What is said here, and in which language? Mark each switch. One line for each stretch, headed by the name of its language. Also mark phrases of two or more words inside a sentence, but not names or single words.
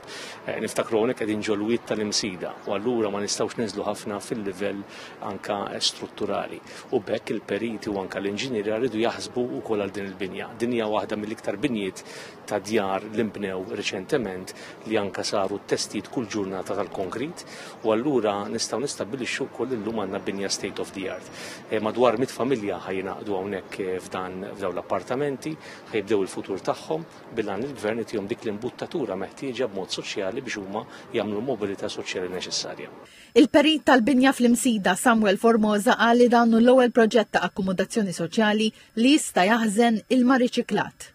Maltese: Niftakru hawnhekk qegħdin ġolwiet tal-Imsida u allura ma nistgħux niżlu ħafna fil-livell anke strutturali. U bekk il-periti u anke l-inġinieri rridu jaħsbu wkoll għal din il-binja. Din hija waħda mill-iktar binjiet ta' djar li nbnew riċentement li anke saru t-testijiet kull ġurnata tal-konkrit u allura nistgħu nistabbilixxu wkoll illum għandna binja
English: state of the art.
Maltese: Madwar 100 familja ħajnaqdu hawnhekk f'dawn l-appartamenti, ħajbdew il-futur tagħhom bilhan il-Gvern itihom dik l-imbuttatura meħtieġa b'mod soċjali biex huma jagħmlu l-mobilità soċjali neċessarja. Il-perit tal-binja fl-Imsida Samuel Formosa qal li dan hu l-ewwel proġett ta' akkomodazzjoni soċjali li jista' jaħżen ilma riċiklat.